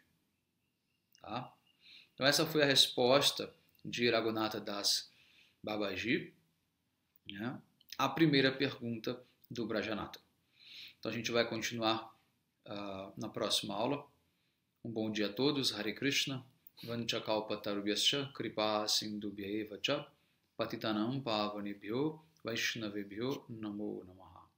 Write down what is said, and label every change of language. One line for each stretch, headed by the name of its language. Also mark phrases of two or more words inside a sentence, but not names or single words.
Portuguese: Tá? Então essa foi a resposta de Raghunatha Das Babaji, a primeira pergunta do Brajanatha. Então a gente vai continuar na próxima aula. Um bom dia a todos. Hare Krishna.
Sanskrit: Vanchakalpatarubhyascha kripa sindhubhyaeva cha Patitanam Pavanebhyo Vaishnavebhyo Namo Namah.